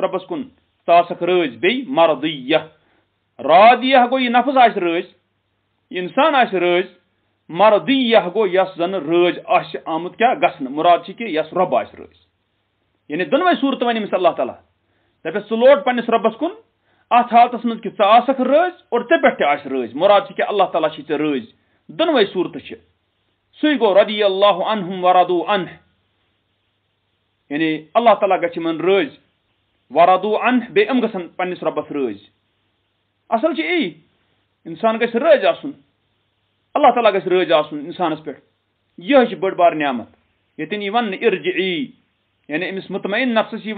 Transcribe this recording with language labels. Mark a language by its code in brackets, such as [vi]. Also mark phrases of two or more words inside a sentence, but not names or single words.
[ks] رۄبس کُن ژٕ آسکھ رٲضۍ بیٚیہِ مرضیہ رادیہ گوٚو یہِ نفس آسہِ رٲضۍ یہِ انسان آسہِ رٲضۍ مرضیہ گوٚو یۄس زن رٲضۍ آسہِ آمُت کیاہ گژھنہٕ مراد چھِ کہِ یۄس رۄب آسہِ رٲضۍ یعنی دۄنوے صوٗرتہٕ وَنہِ أمِس اللہ تعالیٰ دپٮ۪س ژٕ لوٹ پننِس رۄبس کُن اتھ حالتس منٛز کہِ ژٕ آسکھ رٲضۍ اور ژےٚ پٮ۪ٹھ تہِ آسہِ رٲضۍ مراد چھِ کہِ اللہ تعالیٰ چھِ ژےٚ رٲضۍ دۄنوے صوٗرتہٕ چھِ سُے گوٚو [ar] رضی اللہ عنہم ورضوا عنہ [ks] یعنی اللہ تعالیٰ گژھِ یِمن رٲضۍ [ar] ورضوا عنہ [ks] بیٚیہِ یِم گژھن پننِس رۄبس رٲضۍ اصل چھِ یی انسان گژھِ رٲضۍ آسُن اللہ تعالیٰ گژھِ رٲضۍ آسُن انسانس پٮ۪ٹھ یِہے چھِ بٔڑ بار نعمت ییٚتٮ۪ن یی وننہٕ ارجعی یعنی أمِس مطمئن نفسس یی